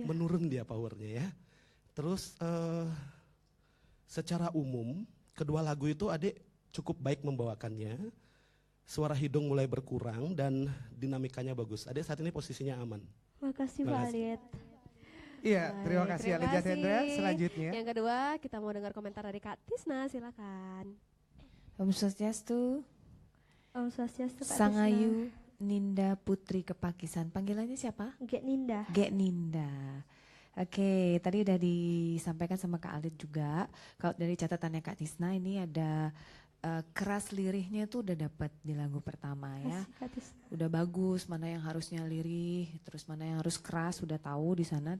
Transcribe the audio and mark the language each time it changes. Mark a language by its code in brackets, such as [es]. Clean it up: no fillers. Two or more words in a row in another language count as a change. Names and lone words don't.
[id] Menurun dia powernya ya. Terus secara umum kedua lagu itu adik cukup baik membawakannya. Suara hidung mulai berkurang dan dinamikanya bagus. Adik saat ini posisinya aman. Makasih Pak Makasih. Alit. Iya, terima Baik, kasih terima Alit Jatendra. kasih. Selanjutnya. Yang kedua, kita mau dengar komentar dari Kak Tisna, silakan. Om Swastiastu, Om Swastiastu Pak Sangayu Ninda Putri Kepakisan. Panggilannya siapa? Gek Ninda. Gek Ninda. Oke, tadi udah disampaikan sama Kak Alit juga. Kalau dari catatannya Kak Tisna ini ada keras lirihnya tuh udah dapat di lagu pertama ya. Makasih, Kak Tisna. Udah bagus, mana yang harusnya lirih, terus mana yang harus keras, udah tahu di sana.